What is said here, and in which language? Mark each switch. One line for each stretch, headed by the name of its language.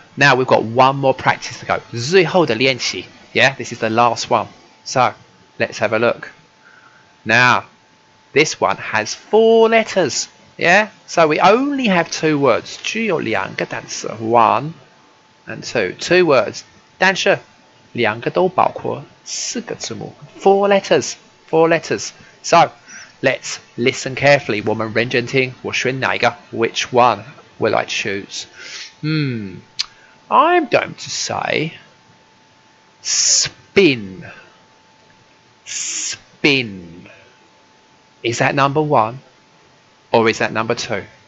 English: Now we've got one more practice to go.
Chinese: 最后的练习.
English: Yeah, this is the last one. So let's have a look. Now, this one has 4 letters. Yeah, so we only have 2 words.
Chinese: 只有2个单词
English: 1 and 2. 2 words.
Chinese: 但是2个都包括4个字母
English: 4 letters. 4 letters. So let's listen carefully.
Chinese: 我们认真听，我选哪一个
English: Which one will I choose? I'm going to say spin. Spin. Is that number 1 or is that number 2?